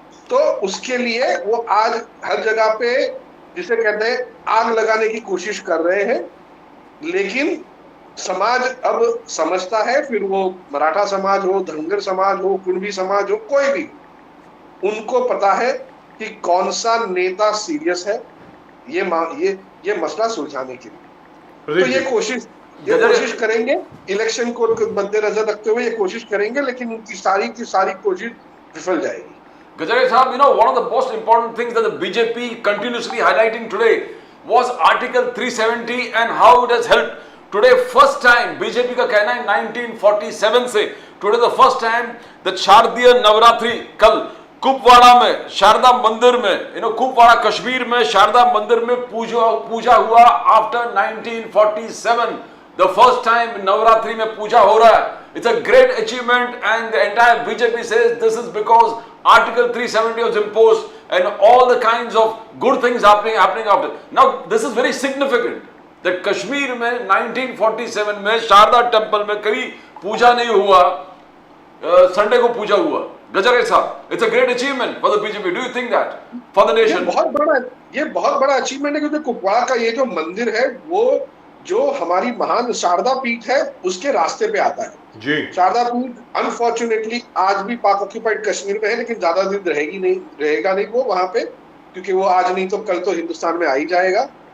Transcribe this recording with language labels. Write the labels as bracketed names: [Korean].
[Hindi] तो उसके लिए वो आज हर जगह पे जिसे कहते हैं आग लगाने की कोशिश कर रहे हैं, लेकिन समाज अब समझता है, फिर वो मराठा समाज हो, धनगर समाज हो, कुणबी समाज हो, कोई भी, उनको पता है कि कौन सा नेता सीरियस है ये मसला सुलझाने के लिए। तो ये कोशिश करेंगे, इलेक्शन को मद्देनजर रखते हुए ये कोशिश करेंगे, लेकिन उनकी सारी की सारी कोशिश विफल जाएगी। [English] Gajaria Sahab, you know, one of the most important things that the BJP continuously highlighting today was Article 370 and how it has helped. Today, first time, [Hindi] BJP का कहना है 1947 से, [English] today the first time that [Hindi] शारदीय नवरात्रि कल कुपवाड़ा में शारदा मंदिर में, कुपवाड़ा कश्मीर में शारदा मंदिर में पूजा हुआ after 1947 [English] The first time [Hindi] Navratri में पूजा हो रहा है. [English] It's a great achievement, and the entire BJP says this is because Article 370 was imposed and all the kinds of good things happening after. Now this is very significant that [Hindi] Kashmir में 1947 में Sharda temple में कभी पूजा नहीं हुआ, Sunday को पूजा हुआ. गजरे साहब, [English] it's a great achievement for the BJP. Do you think that for the nation? [Hindi] ये बहुत बड़ा अचीवमेंट है, क्योंकि कुपवाड़ा का ये जो मंदिर है वो जो हमारी महान शारदा पीठ है उसके रास्ते पे आता है जी. शारदा पीठ अनफॉर्चुनेटली आज भी पाक ऑक्यूपाइड कश्मीर में है, लेकिन ज्यादा दिन रहेगा नहीं वो वहां पे, क्योंकि वो आज नहीं तो कल तो हिंदुस्तान में आ ही जाएगा.